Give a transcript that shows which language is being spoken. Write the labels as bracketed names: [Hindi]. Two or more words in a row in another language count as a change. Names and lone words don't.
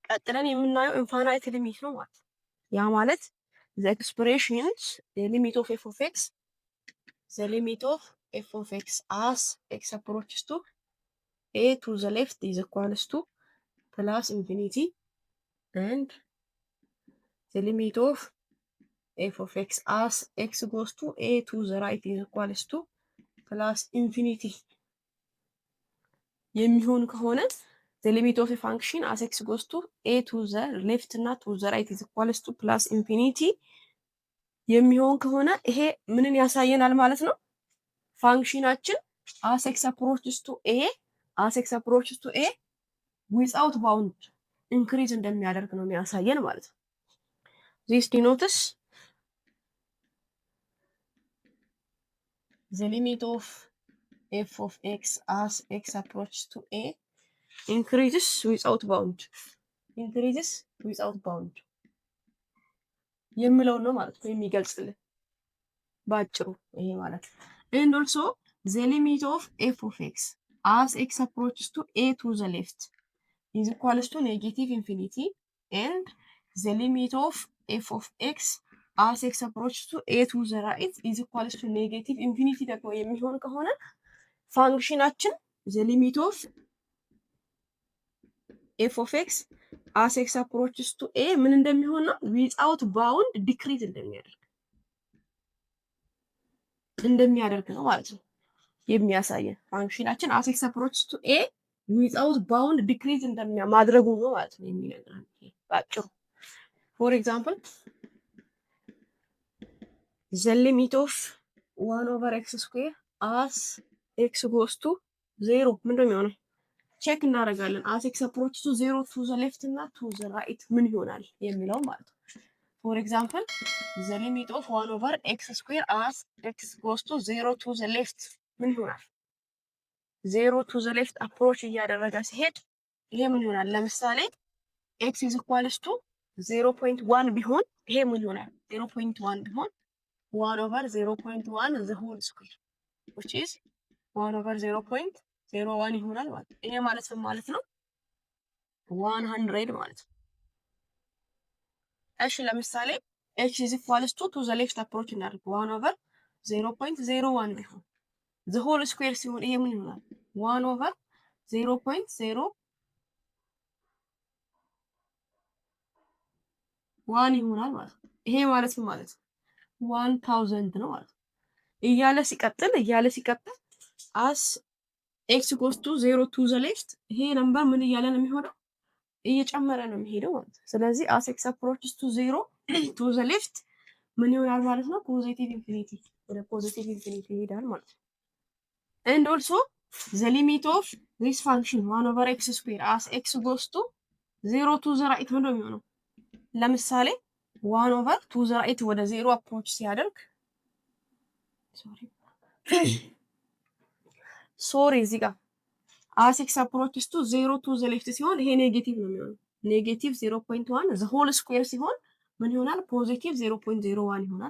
[Amharic] ቀጥለን የምናየው ኢንፋናይት ሊሚት ነው ማለት ነው። ያ ማለት [English] the expressions the limit of f of x the limit of f of x as x approaches to a to the left is equals to plus infinity and the limit of f of x as x goes to a to the right is equals to plus infinity [Amharic] የሚሆን ከሆነ [English] the limit of a function as x goes to a to the left እና to the right is equals to plus infinity [Amharic] የሚሆን ከሆነ ይሄ ምንን ያሳየናል ማለት ነው? [English] ፋንክሽናችን as x approaches to a without bound increase [Amharic] እንደሚያደርግ ነው የሚያሳየን ማለት ነው። [English] this denotes the limit of f of x as x approaches to a increases without bound [Amharic] የሚለውን ነው ማለት ነው [English] የሚገልጽልን ባጭሩ ይሄ ማለት ነው። and also the limit of f of x as x approaches to a to the left is equals to negative infinity and the limit of f of x as x approaches to a to the right is equals to negative infinity [Amharic] ደግሞ የሚሆን ከሆነ ፋንክሽናችን [English] the limit of f of x as x approaches to a [Amharic] ምን እንደሚሆን ነው without bound decrease እንደሚያደርግ ነው ማለት ነው የሚያሳየን ፋንክሽናችን [English] as x approaches to a without bound decrease [Amharic] ማድረጉ ነው ማለት ነው የሚነግረን ባጭሩ። [English] for example the limit of 1 over x square as x goes to 0 [Amharic] ምንድነው የሚሆነው ቼክ እናደርጋለን [English] as x approaches to 0 to the left እና to the right [Amharic] ምን ይሆናል የሚለው ማለት ነው። [English] for example the limit of 1 over x square as x goes to 0 to the left [Amharic] ምን ይሆናል [English] 0 to the left approach [Amharic] እያደረገ ሲሄድ ይሄ ምን ይሆናል ለምሳሌ [English] x is equals to 0.1 [Amharic] ቢሆን ይሄ ምን ይሆናል 0.1 ቢሆን [English] 1 over 0.1 the whole square which is 1 over 0.01 [Amharic] ይሆናል ማለት ነው። ይሄ ማለት ምን ማለት ነው 100 ማለት ነው። [English] እሺ ለምሳሌ x is equals to the left approach እናድርግ 1 over 0.01 [Amharic] ቢሆን the whole square ሲሆን ይሄ ምን ይሆናል [English] 1 over 0.01 [Amharic] ይሆናል ማለት ነው። ይሄ ማለት ምን ማለት ነው 1000 ነው ማለት ነው። እያለ ሲቀጥል [English] as x goes to 0 to the left [Amharic] ይሄ ነምበር ምን እያለ ነው የሚሆነው እየጨመረ ነው የሚሄደው ማለት ነው። ስለዚህ [English] as x approaches to 0 to the left [Amharic] ምን ይሆናል ማለት ነው [English] positive infinity [Amharic] ወደ [English] positive infinity [Amharic] ይሄዳል ማለት ነው። [English] and also the limit of this function 1 over x square as x goes to 0 to the right [Amharic] ምን ነው የሚሆነው ለምሳሌ [English] 1 over to the right [Amharic] ወደ 0 approach ሲያደርግ ሶሪ እዚህ ጋር [English] as x approaches to 0 to the left [Amharic] ሲሆን ይሄ ኔጌቲቭ ነው የሚሆነው ኔጌቲቭ 0.1 the whole square ሲሆን ምን ይሆናል ፖዚቲቭ 0.01 ይሆናል